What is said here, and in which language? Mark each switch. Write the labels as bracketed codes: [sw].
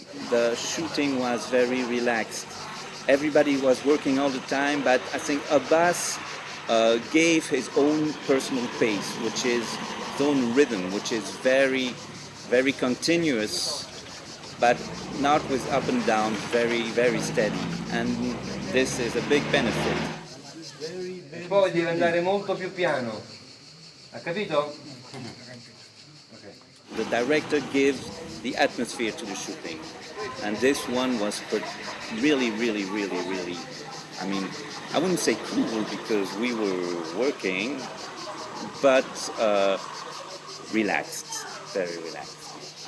[en] The shooting was very relaxed. Everybody was working all the time, but I think Abbas gave his own personal pace, which is his own rhythm, which is very, very continuous, but not with up and down, very, very steady. And this is a big benefit. [it] Poi deve andare molto più piano. Ha capito? [en] The director gives the atmosphere to the shooting. And this one was really, really, really, really, I mean, I wouldn't say cool because we were working, but relaxed, very relaxed.